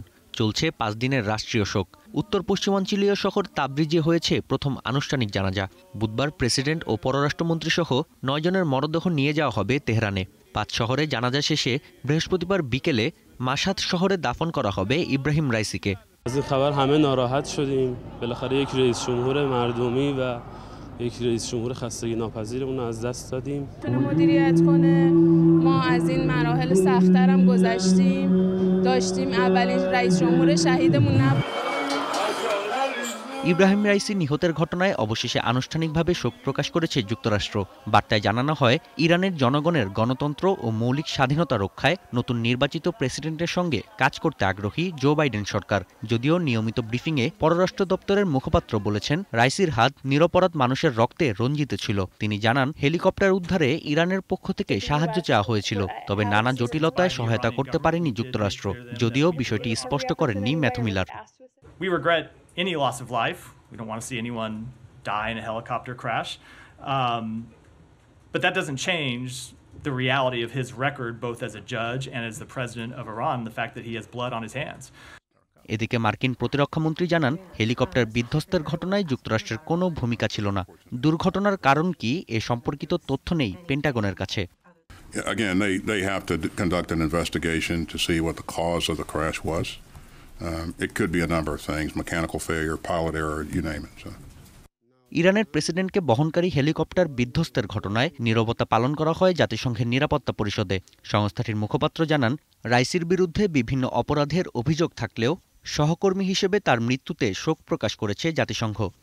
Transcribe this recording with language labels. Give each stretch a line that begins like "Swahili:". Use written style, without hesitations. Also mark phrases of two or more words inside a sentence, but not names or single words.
Bangla: চলছে 5 দিনের রাষ্ট্রীয় শোক। উত্তর পশ্চিমাঞ্চলীয় শহর তাবরিজে হয়েছে প্রথম আনুষ্ঠানিক জানাজা। বুধবার প্রেসিডেন্ট ও পররাষ্ট্রমন্ত্রী সহ 9 জনের মরদেহ নিয়ে যাওয়া হবে তেহরানে। 5 শহরে জানাজা শেষে বৃহস্পতিবার বিকেলে মাশহাদ শহরে দাফন করা হবে ইব্রাহিম রাইসিকে।
Persian: یک رئیس جمهور خستگی ناپذیرمون از دست دادیم. مدیریت کنه ما از این مراحل سخت‌تر هم گذشتیم. داشتیم اولین رئیس جمهور شهیدمون نبود.
Bangla: ইব্রাহিম রাইসি নিহতের ঘটনায় অবশেষে আনুষ্ঠানিকভাবে শোক প্রকাশ করেছে যুক্তরাষ্ট্র। বার্তায় জানানো হয়, ইরানের জনগণের গণতন্ত্র ও মৌলিক স্বাধীনতা রক্ষায় নতুন নির্বাচিত প্রেসিডেন্টের সঙ্গে কাজ করতে আগ্রহী জো বাইডেন সরকার। যদিও নিয়মিত ব্রিফিংয়ে পররাষ্ট্র দপ্তরের মুখপাত্র বলেছেন, রাইসির হাত নিরপরাধ মানুষের রক্তে রঞ্জিত ছিল। তিনি জানান, হেলিকপ্টার উদ্ধারে ইরানের পক্ষ থেকে সাহায্য চাওয়া হয়েছিল, তবে নানা জটিলতায় সহায়তা করতে পারেনি যুক্তরাষ্ট্র। যদিও বিষয়টি স্পষ্ট করেননি ম্যাথু মিলার।
English: We regret any loss of life. We don't want to see anyone die in a helicopter crash. But that doesn't change the reality of his record, both as a judge and as the president of Iran, the fact that he has blood on his hands.
Bangla: এদিকে মার্কিন প্রতিরক্ষামন্ত্রী জানান, হেলিকপ্টার বিধ্বস্তের ঘটনায় যুক্তরাষ্ট্রের কোনো ভূমিকা ছিল না। দুর্ঘটনার কারণ কি এ সম্পর্কিত তথ্য নেই পেন্টাগনের কাছে।
English: Again, they have to conduct an investigation to see what the cause of the crash was. It could be a number of things, mechanical failure, pilot error, you name it.
Bangla: ইরানের প্রেসিডেন্টকে বহনকারী হেলিকপ্টার বিধ্বস্তের ঘটনায় নীরবতা পালন করা হয় জাতিসংঘের নিরাপত্তা পরিষদে। সংস্থাটির মুখপাত্র জানান, রাইসির বিরুদ্ধে বিভিন্ন অপরাধের অভিযোগ থাকলেও সহকর্মী হিসেবে তার মৃত্যুতে শোক প্রকাশ করেছে জাতিসংঘ।